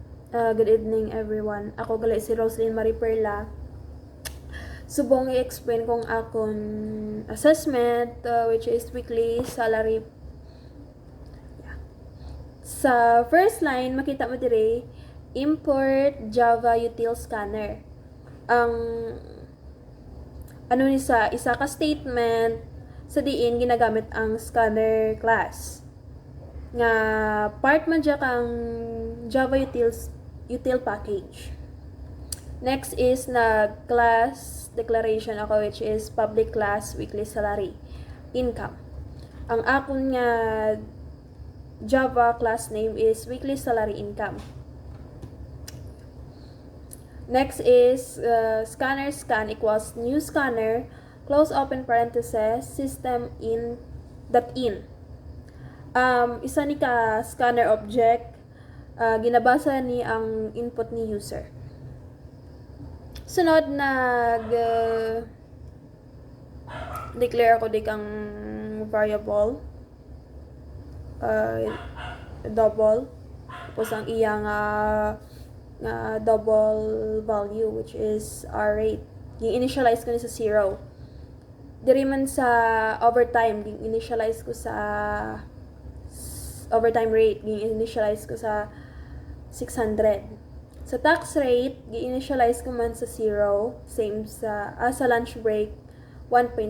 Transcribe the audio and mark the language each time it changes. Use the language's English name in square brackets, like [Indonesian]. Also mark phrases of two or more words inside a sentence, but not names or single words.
[English] Good evening everyone. [Hiligaynon] Ako gali si Roslyn Marie Perla. Subong i-explain kong akong assessment [English] which is weekly salary. [Hiligaynon] Sa [English] first line [Hiligaynon] makita mo dire [English] import Java util scanner. [Hiligaynon] Ang ano ni sa isa ka statement sa diin ginagamit ang [English] scanner class [Hiligaynon] nga part man dya kang [English] Java util package. Next is class declaration ako which is public class weekly salary income. [Hiligaynon] Ang akon nga [English] Java class name is weekly salary income. Next is scanner scan equals new scanner close open parenthesis system in dot in. [Hiligaynon] Isa ni ka [English] scanner object [Hiligaynon] ginabasa ni ang input ni user. [English] Sunod declare [Hiligaynon] ako di kang [English] variable double [Hiligaynon] tapos ang iyang [English] double value which is our rate. [Hiligaynon] Gi-initialize ko ni sa 0. Diri man sa overtime, gi-initialize ko sa [English] overtime rate, [Hiligaynon] gi-initialize ko sa 600. Sa [English] tax rate, [Hiligaynon] gi-initialize ko man sa 0, same sa [English] lunch break [Hiligaynon] 1.0.